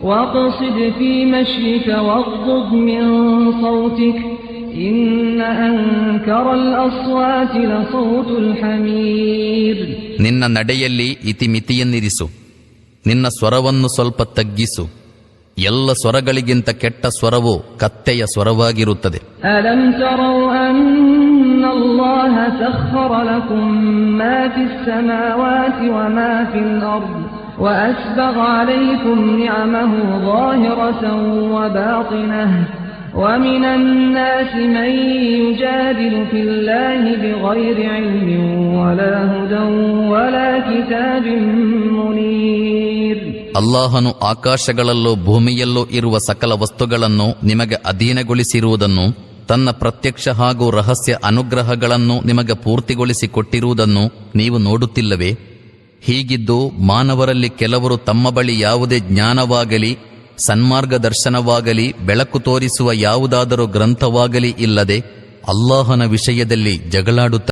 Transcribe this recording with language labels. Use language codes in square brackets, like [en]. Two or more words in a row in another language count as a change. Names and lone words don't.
[kn] ನಿನ್ನ ನಡೆಯಲ್ಲಿ ಇತಿಮಿತಿಯನ್ನಿರಿಸು, ನಿನ್ನ ಸ್ವರವನ್ನು ಸ್ವಲ್ಪ ತಗ್ಗಿಸು. ಎಲ್ಲ ಸ್ವರಗಳಿಗಿಂತ ಕೆಟ್ಟ ಸ್ವರವು ಕತ್ತೆಯ ಸ್ವರವಾಗಿರುತ್ತದೆ. [ar] الله سخر لكم ما في السماوات وما في الأرض وأسبغ عليكم نعمه ظاهرة وباطنة ومن الناس من يجادل في الله بغير علم ولا هدى ولا كتاب منير. [kn] ಅಲ್ಲಾಹನು ಆಕಾಶಗಳಲ್ಲೂ ಭೂಮಿಯಲ್ಲೂ ಇರುವ ಸಕಲ ವಸ್ತುಗಳನ್ನು ನಿಮಗೆ ಅಧೀನಗೊಳಿಸಿರುವುದನ್ನು, ತನ್ನ ಪ್ರತ್ಯಕ್ಷ ಹಾಗೂ ರಹಸ್ಯ ಅನುಗ್ರಹಗಳನ್ನು ನಿಮಗೆ ಪೂರ್ತಿಗೊಳಿಸಿ ಕೊಟ್ಟಿರುವುದನ್ನು ನೀವು ನೋಡುತ್ತಿಲ್ಲವೇ? ಹೀಗಿದ್ದು ಮಾನವರಲ್ಲಿ ಕೆಲವರು ತಮ್ಮ ಬಳಿ ಯಾವುದೇ ಜ್ಞಾನವಾಗಲಿ ಸನ್ಮಾರ್ಗದರ್ಶನವಾಗಲಿ ಬೆಳಕು ತೋರಿಸುವ ಯಾವುದಾದರೂ ಗ್ರಂಥವಾಗಲಿ ಇಲ್ಲದೆ ಅಲ್ಲಾಹನ ವಿಷಯದಲ್ಲಿ ಜಗಳಾಡುತ್ತಾರೆ.